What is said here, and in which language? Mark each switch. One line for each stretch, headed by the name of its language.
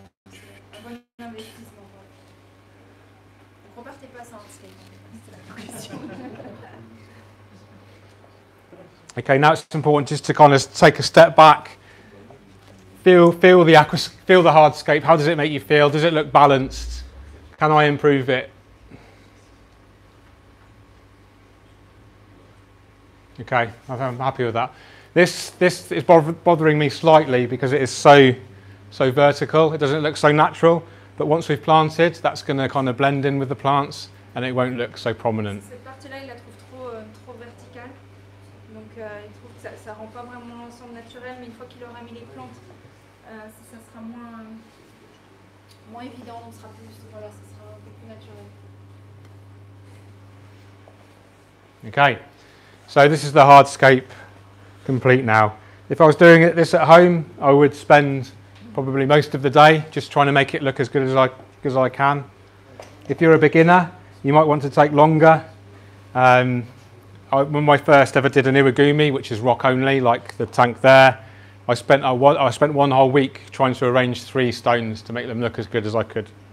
French: C'est un bon investissement. Donc repartez pas sans hardscape, c'est la question.
English: Okay, now it's important just to kind of take a step back, feel the hardscape. How does it make you feel? Does it look balanced? Can I improve it? Okay, I'm happy with that. This is bothering me slightly because it is so vertical. It doesn't look so natural. But once we've planted, that's going to kind of blend in with the plants, and it won't look so prominent.
French: Cette partie-là, il la trouve trop verticale. Donc il trouve que ça rend pas vraiment l'ensemble naturel, mais une fois qu'il aura mis les plantes, ça sera moins évident, donc ça sera un peu plus naturel.
English: Okay, so this is the hardscape complete now. If I was doing this at home, I would spend probably most of the day just trying to make it look as good as I can. If you're a beginner, you might want to take longer. When I first ever did an iwagumi, which is rock only, like the tank there, I spent one whole week trying to arrange 3 stones to make them look as good as I could.